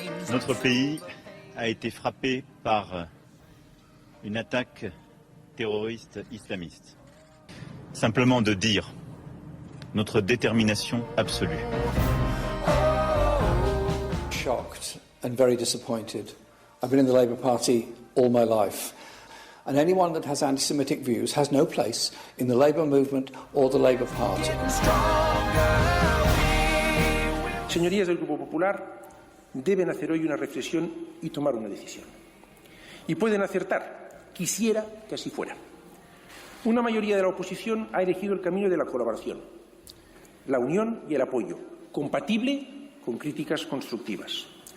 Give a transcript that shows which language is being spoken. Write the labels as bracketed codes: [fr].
[fr] Notre pays a été frappé par une attaque terroriste islamiste. Simplement de dire notre détermination absolue. [en] Shocked and very disappointed. I've been in the Labour Party all my life. And anyone that has anti-Semitic views has no place in the Labour movement or the Labour Party. [es] Señorías del Grupo Popular, deben hacer hoy una reflexión y tomar una decisión. Y pueden acertar. Quisiera que así fuera. Una mayoría de la oposición ha elegido el camino de la colaboración, la unión y el apoyo, compatible con críticas constructivas.